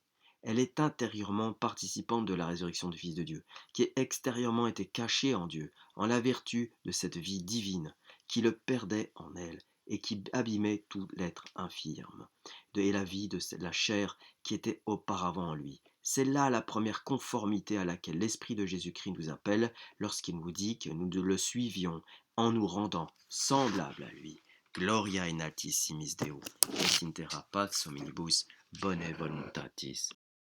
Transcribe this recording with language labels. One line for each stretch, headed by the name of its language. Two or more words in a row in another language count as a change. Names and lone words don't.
French: Elle est intérieurement participante de la résurrection du Fils de Dieu, qui extérieurement était caché en Dieu, en la vertu de cette vie divine, qui le perdait en elle, et qui abîmait tout l'être infirme, et la vie de la chair qui était auparavant en lui. C'est là la première conformité à laquelle l'Esprit de Jésus-Christ nous appelle lorsqu'il nous dit que nous le suivions en nous rendant semblables à lui.
Latin: Gloria in altissimis Deo, et in terra pax hominibus, bone voluntatis.